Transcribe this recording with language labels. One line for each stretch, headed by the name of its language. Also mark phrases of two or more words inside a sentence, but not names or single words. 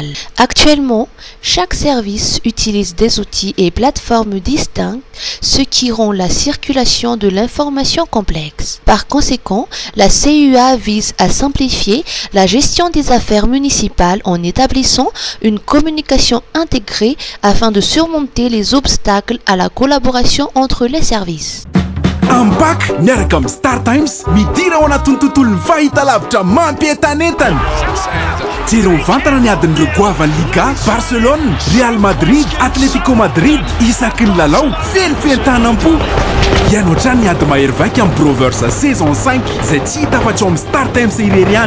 French: Actuellement, chaque service utilise des outils et plateformes distincts, ce qui rend la circulation de l'information complexe. Par conséquent, la CUA vise à simplifier la gestion des affaires municipales en établissant une communication intégrée afin de surmonter les obstacles à la collaboration entre les services.
Malagasy: Ambak miaraka amin'ny Star Times midira ao anatin'ny tontolon'ny fahitalavitra mampientanentana. Jero mivantana ny adin'ireo goavan'ny Liga, Barcelone, Real Madrid, Atletico Madrid, isaky ny lalao, fenifentanam-po. Ianao hatrany ny ady mahery vaika amin'ny Brovers saison 5 izay tsy hita afa-tsy ao amin'ny Star Times irery ihany.